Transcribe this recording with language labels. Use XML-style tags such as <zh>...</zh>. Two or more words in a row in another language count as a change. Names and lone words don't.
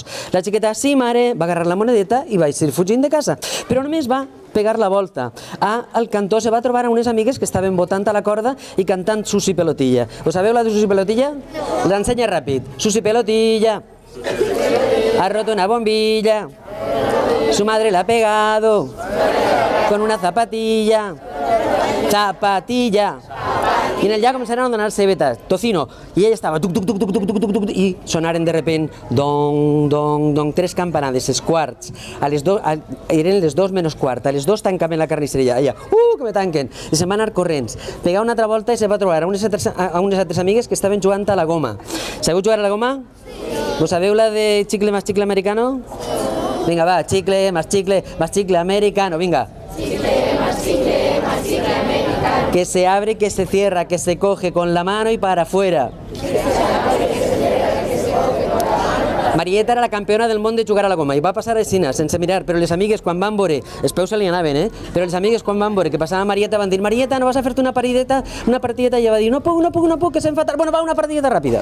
<ca>La xiqueta, sí, mare, va agarrar la monedeta i va eixir fugint de casa, però només va pegar la volta. Al cantó se va trobar a unes amigues que estaven botant a la corda i cantant Susi Pelotilla. Ho sabeu la de Susi Pelotilla? L'ensenya ràpid.</ca> <es>Susi Pelotilla ha roto una bombilla, su madre la ha pegado con una zapatilla, zapatilla.</es> <ca>I en el llac començaran a donar-se vetes, tocino, i ella estava tuc, tuc, tuc, tuc, tuc, tuc, tuc, tuc, i sonaren de repent dong, dong, dong, 3 campanades, els quarts, eren les 2 menys quart, a les 2 tancaven la carnisseria, ella, que me tanquen, i se'n va anar corrents, pegar una altra volta i se va trobar a unes altres amigues que estaven jugant a la goma. Sabeu jugar a la goma? ¿Vos sabeu la de</ca> <es>chicle más chicle americano? Venga, va, chicle más chicle americano, venga. Chicle más chicle americano. Que se abre, que se cierra, que se coge con la mano y para afuera.</es> <ca>Marieta era la campiona del món de jugar a la goma i va passar així, sense mirar, però les amigues quan van veure, els peus se li anaven, però les amigues quan van veure que passava Marieta van dir Marieta, no vas a fer-te una partideta? I ella va dir no puc, que se'm fa tard, bueno, va, una partideta ràpida.</ca>